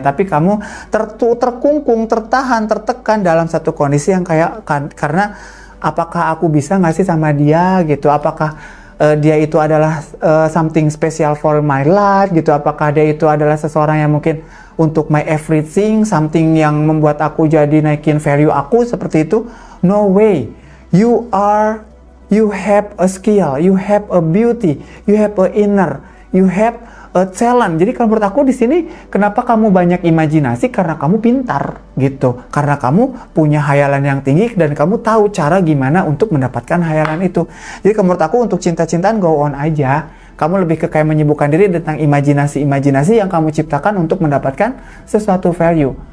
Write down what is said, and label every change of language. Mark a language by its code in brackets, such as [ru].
[id] Tapi kamu terkungkung, tertahan, tertekan dalam satu kondisi yang kayak karena apakah aku bisa nggak sih sama dia gitu? Apakah dia itu adalah [en] something special for my life [id] gitu. Apakah dia itu adalah seseorang yang mungkin untuk [en] my everything, [id] something yang membuat aku jadi naikin value aku seperti itu? [en] No way. You have a skill, you have a beauty, you have a inner, you have a talent. [id] Jadi kalau menurut aku di sini kenapa kamu banyak imajinasi? Karena kamu pintar gitu. Karena kamu punya hayalan yang tinggi dan kamu tahu cara gimana untuk mendapatkan hayalan itu. Jadi kalau menurut aku untuk cinta-cintaan go on aja. Kamu lebih ke kayak menyibukkan diri tentang imajinasi yang kamu ciptakan untuk mendapatkan sesuatu value.